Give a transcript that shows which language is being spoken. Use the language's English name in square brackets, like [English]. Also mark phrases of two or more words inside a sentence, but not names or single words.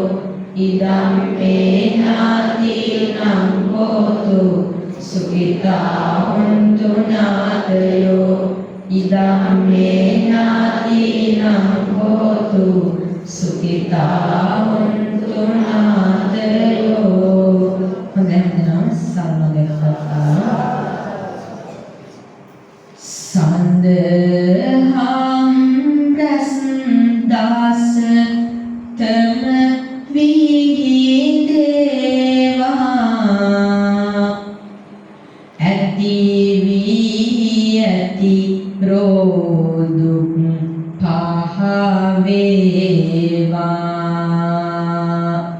[Pali] ඉදම් මේ නාතිනම් හෝතු සුඛිතා හොන්තු නාතයෝ. ඉදම් මේ නාතිනම් හෝතු සුඛිතා හොන්තු නාතයෝ. [Sinhala] හොඳයි නම් සම්මදෙන්නා සන්දහම් රස්දාස තම විහිදේවා ඇති වී ඇති රෝදුක් පහවේවා.